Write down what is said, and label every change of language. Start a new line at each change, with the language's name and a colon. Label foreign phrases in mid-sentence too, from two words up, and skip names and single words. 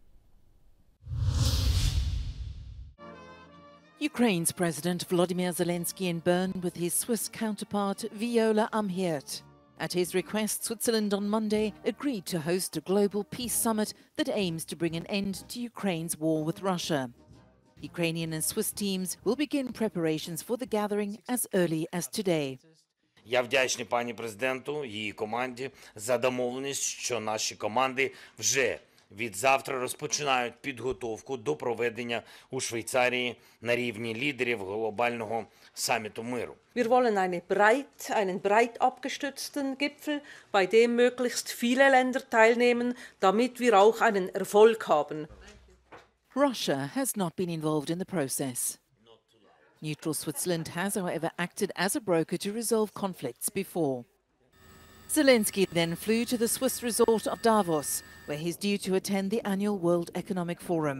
English: Ukraine's President Volodymyr Zelensky in Bern with his Swiss counterpart Viola Amherd. At his request, Switzerland on Monday agreed to host a global peace summit that aims to bring an end to Ukraine's war with Russia. Ukrainian and Swiss teams will begin preparations for the gathering as early as today.
Ukrainian: Я вдячний пані президенту, її команді за домовленість, що наші команди вже від завтра розпочинають підготовку до проведення у Швейцарії на рівні лідерів глобального саміту миру.
German: Wir wollen einen breit abgestützten Gipfel, bei dem möglichst viele Länder teilnehmen, damit wir auch einen Erfolg haben.
English: Russia has not been involved in the process. Neutral Switzerland has, however, acted as a broker to resolve conflicts before. Zelensky then flew to the Swiss resort of Davos, where he's due to attend the annual World Economic Forum.